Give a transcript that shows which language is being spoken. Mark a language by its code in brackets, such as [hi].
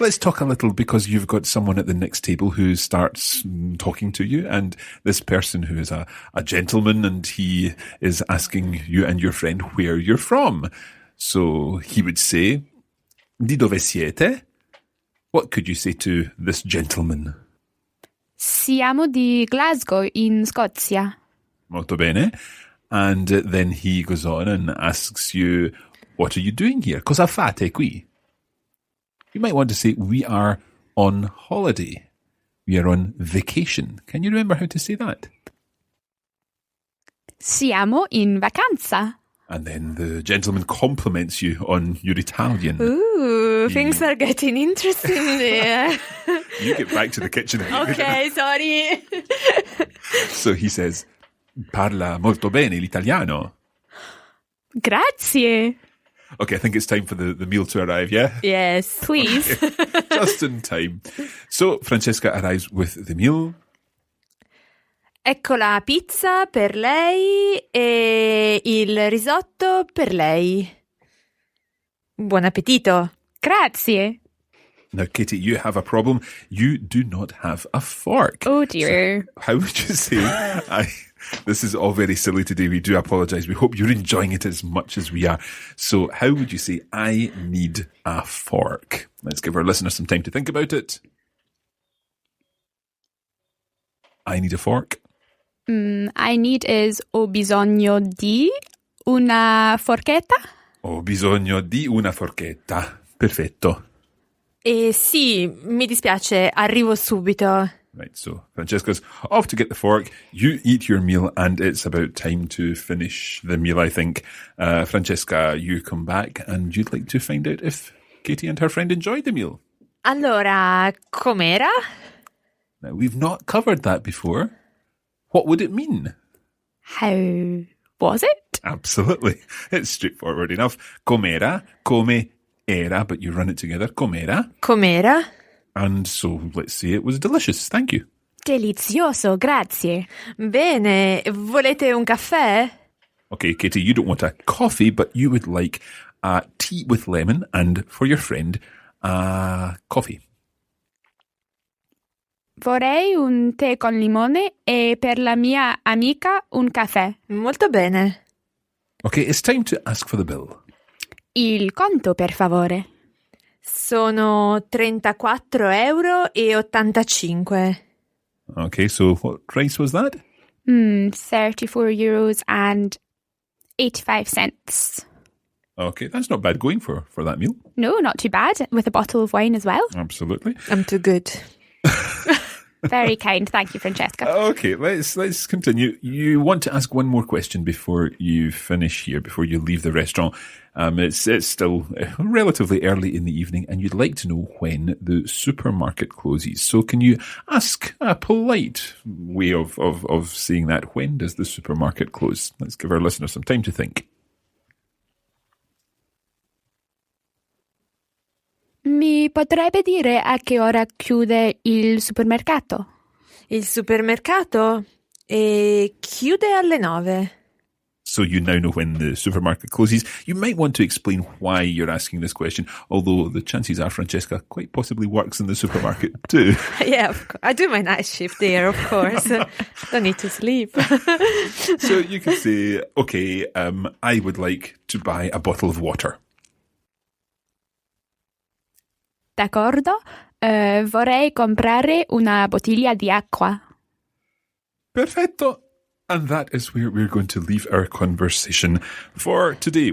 [en] Let's talk a little because you've got someone at the next table who starts talking to you, and this person who is a gentleman, and he is asking you and your friend where you're from. So he would say, [it] Di dove siete? [en] What could you say to this gentleman? [it] Siamo di Glasgow in Scozia. Molto bene. [en] And then he goes on and asks you, what are you doing here? [it] Cosa fate qui? [en] You might want to say, we are on holiday. We are on vacation. Can you remember how to say that? [it] Siamo in vacanza. [en] And then the gentleman compliments you on your Italian. Ooh, things are getting interesting there. You get back to the kitchen. Okay, sorry. So he says, [it] parla molto bene l'italiano. Grazie. [en] Okay, I think it's time for the meal to arrive, yeah? Yes, Please. Just in time. So Francesca arrives with the meal. [it] Ecco la pizza per lei e il risotto per lei. Buon appetito. Grazie. [en] Now, Katie, you have a problem. You do not have a fork. Oh dear. So how would you say, this is all very silly today. We do apologise. We hope you're enjoying it as much as we are. So how would you say, I need a fork? Let's give our listeners some time to think about it. I need a fork. I need is [it] ho bisogno di una forchetta. Ho bisogno di una forchetta. Perfetto. Sì, mi dispiace, arrivo subito. [en] Right, so Francesca's off to get the fork. You eat your meal, and it's about time to finish the meal, I think. Francesca, you come back, and you'd like to find out if Katie and her friend enjoyed the meal. [it] Allora, com'era? [en] Now, we've not covered that before. What would it mean? How was it? Absolutely. It's straightforward enough. [it] Com'era, come era, [en] but you run it together. [it] Com'era. Com'era? [en] And so let's say it was delicious. Thank you. [it] Delizioso, grazie. Bene, volete un caffè? [en] Okay, Katie, you don't want a coffee, but you would like a tea with lemon, and for your friend, a coffee. [it] Vorrei un tè con limone e per la mia amica un caffè. Molto bene. [en] Okay, it's time to ask for the bill. [it] Il conto, per favore. Sono 34,85 €. [en] Okay, so what price was that? 34 euros and 85 cents. Okay, that's not bad going for that meal. No, not too bad. With a bottle of wine as well. Absolutely. I'm too good. Very kind. Thank you, Francesca. Okay, let's continue. You want to ask one more question before you finish here, before you leave the restaurant. It's still relatively early in the evening, and you'd like to know when the supermarket closes. So can you ask a polite way of saying that? When does the supermarket close? Let's give our listeners some time to think. [it] Mi potrebbe dire a che ora chiude il supermercato? Il supermercato chiude alle 9. [en] So you now know when the supermarket closes. You might want to explain why you're asking this question, although the chances are Francesca quite possibly works in the supermarket too. Yeah, of course. I do my night shift there, of course. Don't need to sleep. So you can say, okay, I would like to buy a bottle of water. [it] D'accordo. Vorrei comprare una bottiglia di acqua. Perfetto. [en] And that is where we're going to leave our conversation for today.